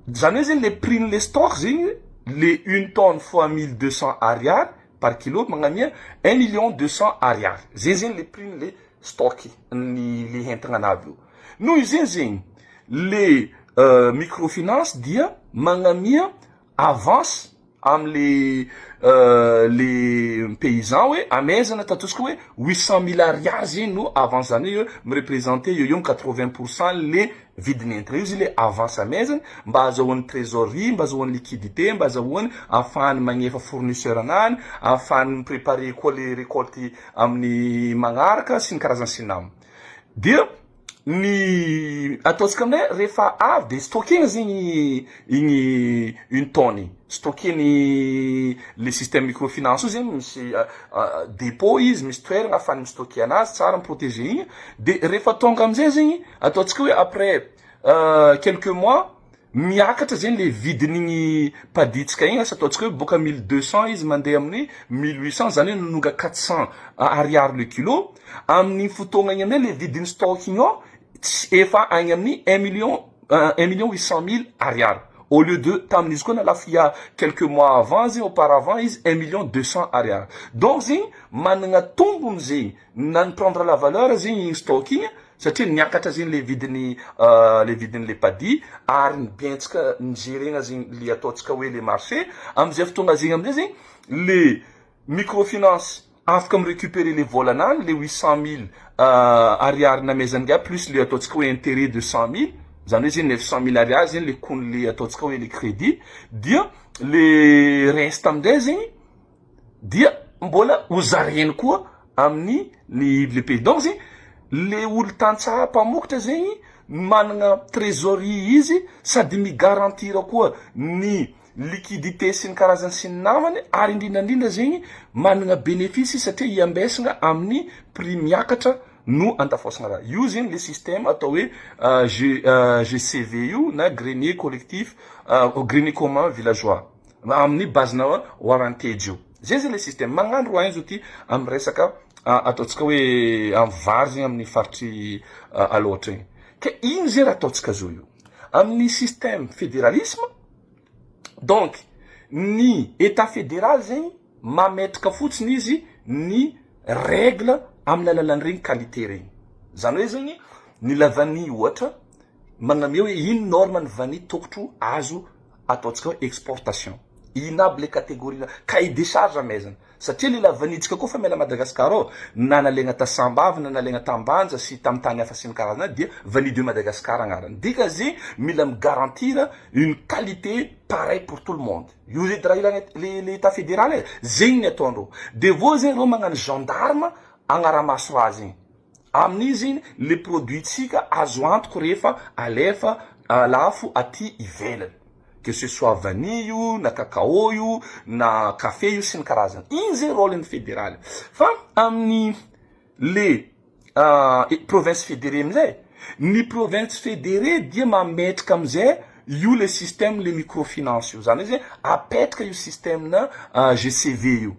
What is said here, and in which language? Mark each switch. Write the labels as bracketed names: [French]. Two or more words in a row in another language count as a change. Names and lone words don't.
[Malagasy] zany hoe zegny [French] le prix le stock [Malagasy] zegny [French] le 1 tonne fois 1200 ariary par kilo [Malagasy] magnamia 1 200 000 ariary. Zay zegny [French] le prix le stock [Malagasy] ny le entagna anavy io. Noho izy zegny [French] le microfinance [Malagasy] dia magnamia avance amle [French] les paysans [Malagasy] hoe amezana ataontsika hoe 800 000 ariary zegny no avance zany io mirepresente eo 80% le vidiny entana io le avance amezana mba azahoany trésorerie, mba azahoany liquidité, mba azahoany afahany magnefa fournisseur anany, afahany miprépare koa le récolte amin'ny magnaraka sy ny karazany sy namany. Dia ny ataontsika aminay rehefa avy de stockena zegny igny 1 tonne stockeny [French] le système microfinance [Malagasy] io zegny misy dépôt izy misy toerana afahany mistocké anazy tsara miprotéger igny. De rehefa tonga amizay zegny ataontsika hoe [French] après quelques mois [Malagasy] miakatra zegny le vidin'igny paditsika igny asa ataontsika hoe boka 1200 izy mandeha amin'ny 1800 zany hoe nonga 400 ariary le kilo. Amin'ny fotoagna igny aminay le vidin'ny stock igny ao efa agny amin'ny 1 800 000 ariary [French] au lieu de [Malagasy] tamin'izy koa nalafo [French] il y a quelques mois avant [Malagasy] zegny auparavant izy 1 200 000 ariary. Donc zegny managna tombony zegny na [French] prendre la valeur [Malagasy] zegny igny stock igny satria niakatra zegny le vidiny le padi ary nibentsika nigerena zegny le ataontsika hoe [French] le marché. [Malagasy] Amizay fotoagna zegny amizay zegny [French] le microfinance [Malagasy] afaka mirécupérer le volanany le 800 000 ariary namezany gars plus le ataontsika hoe [French] intérêt de 100 000 [Malagasy] zany hoe zegny 900 000 ariary zegny le kony le ataontsika hoe [French] le crédit. [Malagasy] Dia le reste amizay zegny dia mbola hozareny koa amin'ny [French] le pays. [Malagasy] Donc zegny le olo tantsaha mpamokatra zegny managna trésorerie izy sady migarantira koa ny liquidité sy ny karazany sy ny namany ary indrindrandrindra zegny managna bénéfice satria iambesagna amin'ny prix miakatra no antafosagna raha io zegny le système atao hoe GCV io na [French] grenier collectif grenier commun villageois [Malagasy] amin'ny bazina Warrantage io. Zay zegny le système magnano roa zao ty amin'ny resaka ataontsika hoe amin'ny vary zegny amin'ny faritry aloatra igny. Ke igny zay raha ataontsika zao io amin'ny [French] système fédéralisme. [Malagasy] Donc ny [French] état fédéral [Malagasy] zegny mametraka fotsiny izy ny règle amin'ny alalan'iregny qualité regny. Zany hoe zegny ny [French] la vanille [Malagasy] ohatra magnamia hoe ino norme ny vanille tokotro azo ataontsika hoe exportation. Ino aby [French] le catégorie cahier des charges [Malagasy] amezana satria le la vanille tsika koa fa mela Madagascar ao na nalegna ta Sambava na nalegna tambanja sy tamin'ny tany hafa sy ny karazana dia [French] vanille de Madagascar [Malagasy] agnarany. Dika zegny mila migarantir [French] une qualité pareil pour tout le monde. [Malagasy] Io zay raha ilana [French] l'état fédéral [Malagasy] zegny ny ataondreo. De vo zegny reo magnano gendarme agnaramaso azy igny amin'izy igny [French] le produit [Malagasy] tsika azo antoko rehefa alefa lafo aty ivelany. [French] Que ce soit vanille [Malagasy] io, na cacao io, na café io sy ny karazany. Igny zay [French] rôle fédéral. [Malagasy] Fa amin'ny [French] le province fédérée [Malagasy] amizay, ny [French] province fédérée [Malagasy] dia mametraka amizay io [French] le système le microfinance [Malagasy] io. Zany hoe apetraka io système na GCV io.